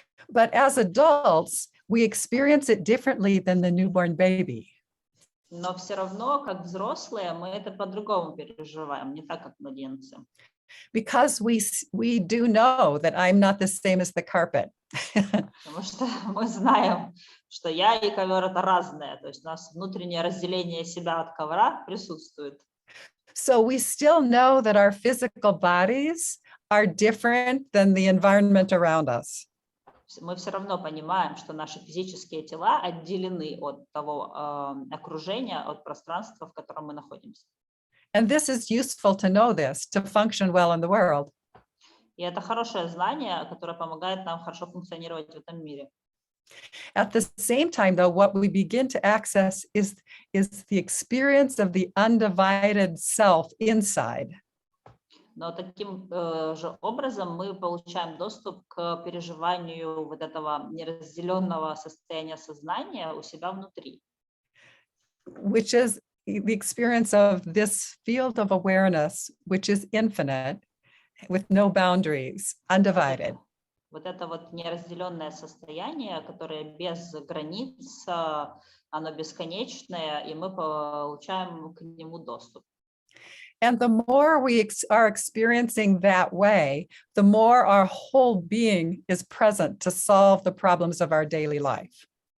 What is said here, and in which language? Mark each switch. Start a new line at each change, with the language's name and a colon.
English: But as adults, we experience it differently than the newborn baby.
Russian: Но все равно, как взрослые, мы это по-другому переживаем, не так, как младенцы.
English: Because we do know that I'm not the same as the carpet.
Russian: Потому что мы знаем, что я и ковер — это разное. То есть у нас внутреннее разделение себя от ковра присутствует.
English: So we still know that our physical bodies are different than the environment around us.
Russian: Мы все равно понимаем, что наши физические тела отделены от того окружения, от пространства, в котором мы находимся.
English: And this is useful to know this, to function well in the world.
Russian: И это хорошее знание, которое помогает нам хорошо функционировать в этом мире.
English: At the same time, though, what we begin to access is the experience of the undivided self inside.
Russian: Но таким же образом мы получаем доступ к переживанию вот этого неразделенного состояния сознания у себя внутри.
English: Which is the experience of this field of awareness, which is infinite, with no boundaries, undivided.
Russian: Вот это вот неразделенное состояние, которое без границ, оно бесконечное, и мы получаем к нему доступ.
English: And the more we are experiencing that way, the more our whole being is present to solve the problems of our daily life.